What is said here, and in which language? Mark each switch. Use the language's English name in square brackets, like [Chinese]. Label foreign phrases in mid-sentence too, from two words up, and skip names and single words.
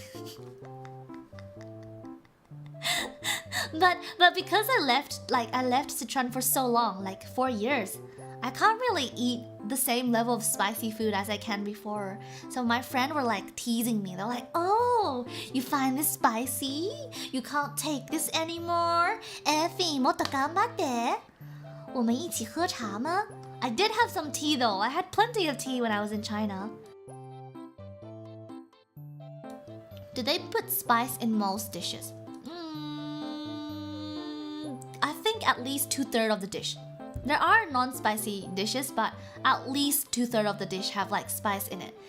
[English] but because I left Sichuan for so long, like 4 years, I can't really eat the same level of spicy food as I can before. So my friend were like teasing me. They're like, "Oh, you find this spicy? You can't take this anymore? [Japanese] Effy, もっと頑張って。 [Chinese] 我们一起喝茶吗？ [English] I did have some tea though. I had plenty of tea when I was in China. Do they put spice in most dishes? I think at least 2/3 of the dish. There are non-spicy dishes, but at least 2/3 of the dish have like spice in it.